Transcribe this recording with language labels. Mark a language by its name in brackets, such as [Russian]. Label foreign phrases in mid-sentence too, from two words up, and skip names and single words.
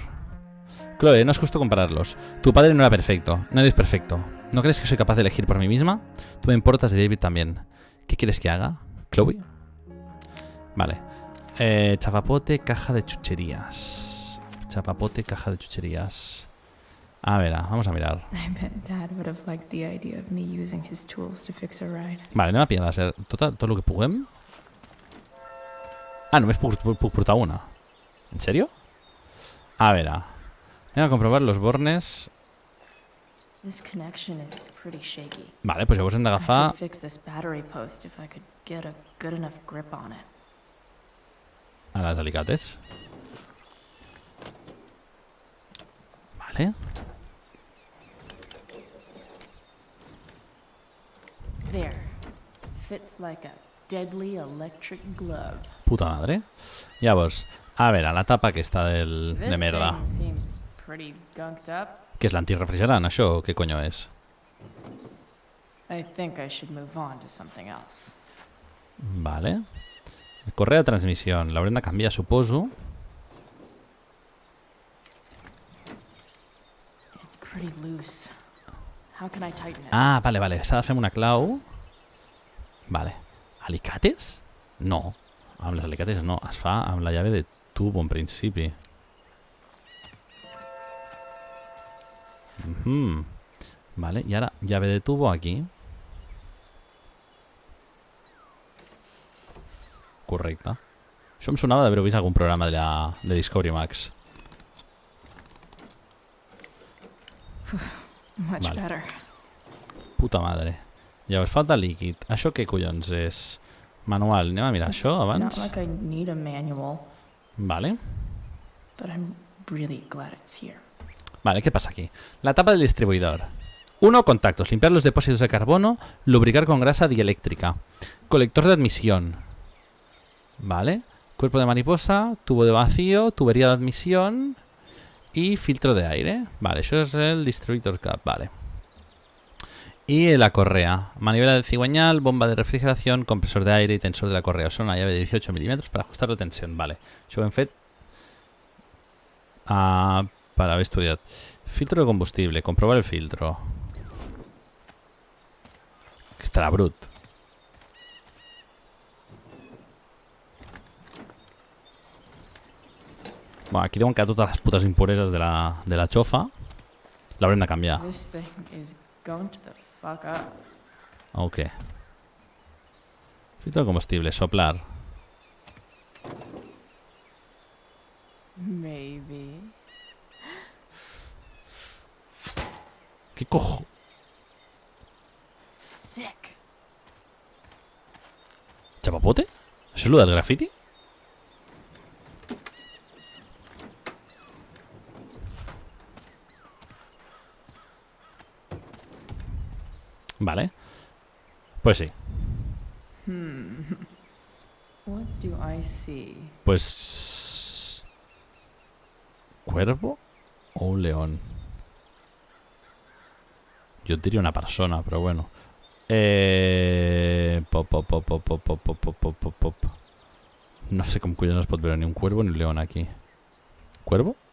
[Spanish] Chloe, no es justo compararlos. Tu padre no era perfecto. Nadie es perfecto. ¿No crees que soy capaz de elegir por mí misma? Tú me importas de David también. ¿Qué quieres que haga? ¿Chloe? Vale. Chapapote, caja de chucherías. Chapapote, caja de chucherías. A ver, vamos a mirar. [Catalan] Vale, anem a pillar tot el que puguem. Ah, només puc portar una. [Spanish] ¿En serio? A ver, [Catalan] anem a comprovar [Spanish] los bornes. [Catalan] Vale, pues llavors hem d'agafar... a les alicates. Vale. [English] There. Fits like a deadly electric glove. [Spanish] Puta madre. [Catalan] Llavors, a veure, la tapa aquesta de merda. Què és l'antirefrigerant, això? O què coño és? [English] I think I should move on to something else. [Catalan] Vale. Correa de transmissió. L'haurem de canviar, suposo. [English] It's pretty loose. How can I tighten it? [Catalan] Ah, vale, vale. S'ha de fer amb una clau. Vale. Alicates? No. Amb les alicates no. Es fa amb la [Spanish] llave de tubo, [Catalan] en principi. Vale, i ara [Spanish] llave de tubo [Catalan] aquí. Correcte. Això em sonava d'haver-ho vist algun programa de Discovery Max. [English] Much better. [Spanish] Puta madre. [Catalan] Llavors falta líquid. Això què collons és? Manual. Anem a mirar això abans. [English] Not like I need a manual, Vale. but I'm really glad it's here. [Spanish] Vale, ¿qué pasa aquí? La tapa del distribuidor. 1. Contactos. Limpiar los depósitos de carbono. Lubricar con grasa dieléctrica. Colector de admisión. Vale. Cuerpo de mariposa. Tubo de vacío. Tubería de admisión. Y filtro de aire. Vale, eso es el [English] distributor cap. [Spanish] Vale. Y la correa. Manivela del cigüeñal. Bomba de refrigeración. Compresor de aire y tensor de la correa. Son una llave de 18 milímetros para ajustar la tensión. Vale. [Catalan] Això ho hem fet per haver estudiat. [Spanish] Filtro de combustible. Comprobar el filtro. [Catalan] Que estarà brut. Bueno, aquí deuen quedar totes les putes impureses de la xofa. L'haurem de canviar. [English] This thing is going to the fuck up. [Spanish] Ok. Filtro de combustible. Soplar. [English] Maybe. [Spanish] ¿Qué cojo? [English] Sick. [Spanish] ¿Chapapote? ¿Eso es lo del graffiti? Vale. Pues sí. What do I see? Pues... ¿Cuervo o un león? Yo diría una persona, pero bueno. [Catalan] No sé com collons es pot veure ni un cuervo ni un león aquí. [Spanish] ¿Cuervo?